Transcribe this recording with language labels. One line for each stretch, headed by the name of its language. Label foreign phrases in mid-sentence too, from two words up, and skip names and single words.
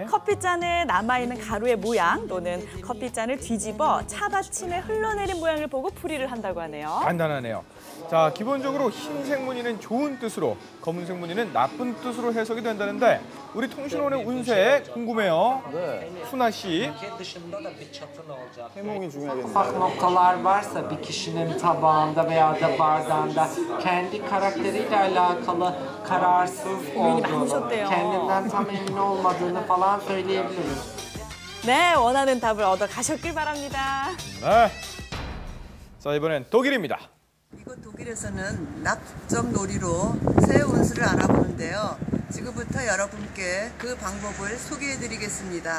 Korean: 커피잔에 남아있는 가루의 모양 또는 커피잔을 뒤집어 차받침에 흘러내린 모양을 보고 풀이를 한다고 하네요. 간단하네요. 자, 기본적으로 흰색 무늬는 좋은 뜻으로, 검은색 무늬는 나쁜 뜻으로 해석이 된다는데 우리 통신원의 운세 궁금해요. 네. 순아 씨. 해몽이 중요하겠네요.
Turkish: Ufak noktalar varsa bir kişinin tabağında veya da bardağında kendi karakteriyle alakalı kararsız olduğunu, kendinden tam emin olmadığını falan söyleyebiliriz.
Korean: 네, 원하는 답을 얻어 가셨길 바랍니다. 네. 자, 이번엔 독일입니다. 이곳 독일에서는 납점 놀이로 새해 운수를 알아보는데요. 지금부터 여러분께 그 방법을 소개해드리겠습니다.